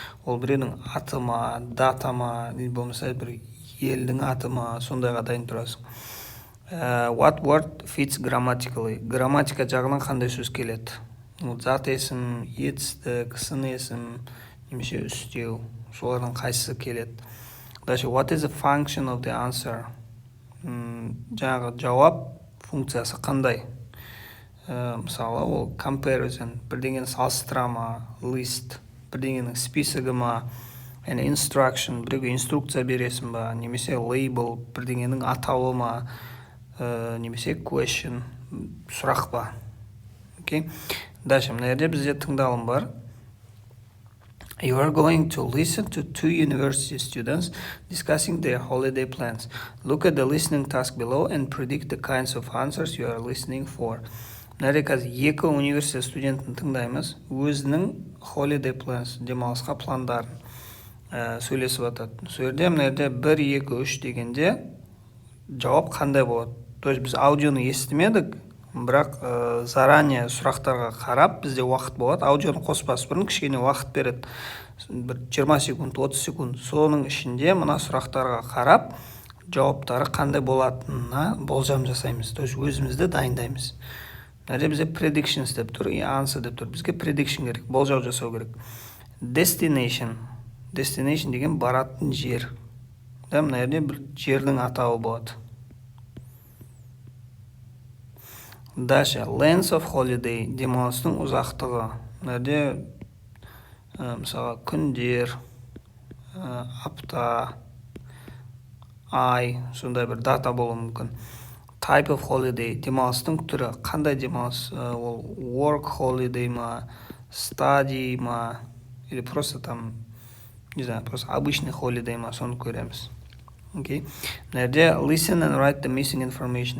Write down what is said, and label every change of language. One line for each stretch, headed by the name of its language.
Kazakh: Ол біреудің аты ма, дата ма, болмаса бір елдің аты ма, сондайға дайын тұрасың.
English: What word fits grammatically?
Kazakh: Грамматика жағынан қандай сөз келеді? Зат есім, етістік, сын есім, немесе үстеу, солардың қайсысы келеді?
Russian: Дальше,
English: what is the function of the answer?
Kazakh: Жаңағы жауап функциясы қандай? Мысалы, ол comparison, бірдеңені салыстыра ма, list, бірдеңенің списігі ма, and instruction, біреуге инструкция бересің ба, немесе label, бірдеңенің атауы ма, немесе question, сұрақ па. Окей? Дальше, мына жерде бізде тыңдалым бар.
English: You are going to listen to 2 university students discussing their holiday plans. Look at the listening task below and predict the kinds of answers you are listening for.
Kazakh: Мына жерде қазір 2 университет студентін тыңдаймыз. Өзінің holiday plans, демалысқа пландарын сөйлесіп атады. Сол жерде мына жерде 1, 2, 3 дегенде жауап қандай болады?
Russian: То есть
Kazakh: біз аудионы естімедік, бірақ
Russian: заранее
Kazakh: сұрақтарға қарап бізде уақыт болады. Аудионы қоспас бұрын кішкене уақыт береді. Бір 20 секунд, 30 секунд. Соның ішінде мына сұрақтарға қарап жауаптары қандай болатынына болжам жасаймыз.
Russian: То есть
Kazakh: өзімізді дайындаймыз. Нәрде бізде predictions деп тұр, answer деп тұр. Бізге prediction керек, болжау жасау керек. Destination деген баратын жер. Да, мына жерде бір жердің атауы болады. Дальше, length of holiday, демалыстың ұзақтығы. Мына жерде мысалға күндер, апта, ай, сондай бір дата болуы мүмкін. Type of holiday, демалыстың түрі. Қандай демалыс? Ол
English: work holiday
Russian: ма, study ма, или просто там, не знаю, просто обычный holiday ма,
Kazakh: соны көреміз. Окей. Мына жерде
English: listen and write the missing information.